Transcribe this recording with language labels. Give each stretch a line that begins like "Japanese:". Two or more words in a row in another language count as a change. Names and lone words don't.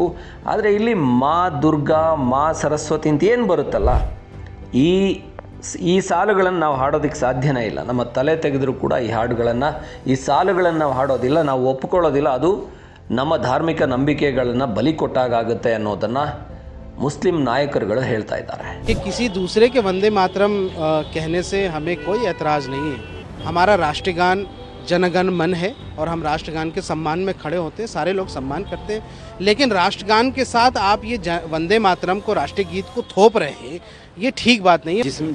Kannada: ಆದರೆ ಇಲ್ಲಿ ಮಾ ದುರ್ಗಾ, ಮಾ ಸರಸ್ವತಿ ಅಂತ ಏನು ಬರುತ್ತಲ್ಲ, ಈ ಸಾಲುಗಳನ್ನು ನಾವು ಹಾಡೋದಕ್ಕೆ ಸಾಧ್ಯನೇ ಇಲ್ಲ. ನಮ್ಮ ತಲೆ ತೆಗೆದರೂ ಕೂಡ ಈ ಹಾಡುಗಳನ್ನು, ಈ ಸಾಲುಗಳನ್ನು ನಾವು ಹಾಡೋದಿಲ್ಲ, ನಾವು ಒಪ್ಪಿಕೊಳ್ಳೋದಿಲ್ಲ. ಅದು ನಮ್ಮ ಧಾರ್ಮಿಕ ನಂಬಿಕೆಗಳನ್ನು ಬಲಿ ಕೊಟ್ಟಾಗುತ್ತೆ ಅನ್ನೋದನ್ನು ಮುಸ್ಲಿಂ ನಾಯಕರುಗಳು ಹೇಳ್ತಾ ಇದ್ದಾರೆ.
Hindi: किसी दूसरे के वंदे मातरम कहने से हमें कोई ऐतराज़ नहीं है. हमारा राष्ट्रगान जनगण मन है और हम राष्ट्रगान के सम्मान में खड़े होते हैं, सारे लोग सम्मान करते हैं. लेकिन राष्ट्रगान के साथ आप ये वंदे मातरम को राष्ट्रीय गीत को थोप रहे हैं, ये ठीक बात नहीं है.